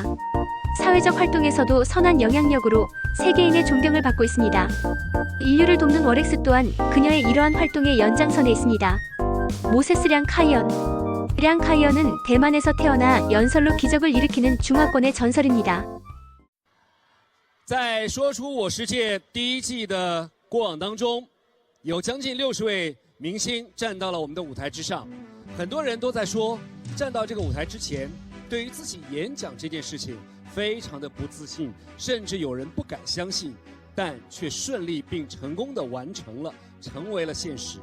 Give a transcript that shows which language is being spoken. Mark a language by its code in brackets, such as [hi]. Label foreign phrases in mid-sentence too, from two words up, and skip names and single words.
[ko] 사회적 활동에서도 선한 영향력으로 세계인의 존경을 받고 있습니다. 인류를 돕는 워렉스 또한 그녀의 이러한 활동의 연장선에 있습니다. 모세스 량 카이언. 량 카이언은 대만에서 태어나 연설로 기적을 일으키는 중화권의 전설입니다. [zh] 在说出我世界第一季的过往当中，有将近60位明星站到了我们的舞台之上。很多人都在说，站到这个舞台之前，对于自己演讲这件事情非常的不自信，甚至有人不敢相信，但却顺利并成功的完成了，成为了现实。